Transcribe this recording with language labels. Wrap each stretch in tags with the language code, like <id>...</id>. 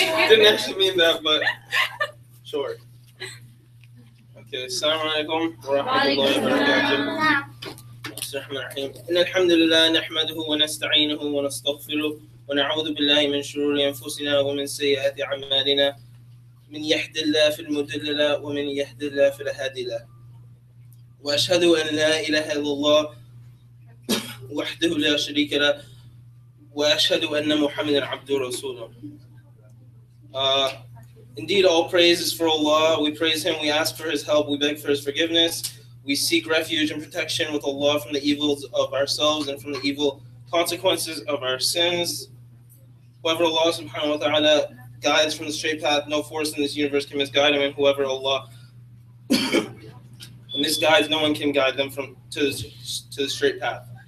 <en>Didn't actually mean that, but sure. Okay, assalamu alaikum wa rahmatullahi wa barakatuh.</en> <ar>الرحمن الرحيم إن الحمد لله نحمده ونستعينه ونستغفره ونعوذ بالله من شرور أنفسنا ومن سيئات أعمالنا من يهد الله فالمضل له ومن يهد الله فلا هادي له وأشهد أن لا إله إلا الله وحده لا شريك له وأشهد أن محمدا عبده ورسوله.</ar> <en>Indeed, all praise is for Allah. We praise Him, we ask for His help, we beg for His forgiveness. We seek refuge and protection with Allah from the evils of ourselves and from the evil consequences of our sins. Whoever Allah subhanahu wa ta'ala guides from the straight path, no force in this universe can misguide him, and whoever Allah misguides, no one can guide them to the straight path.</en>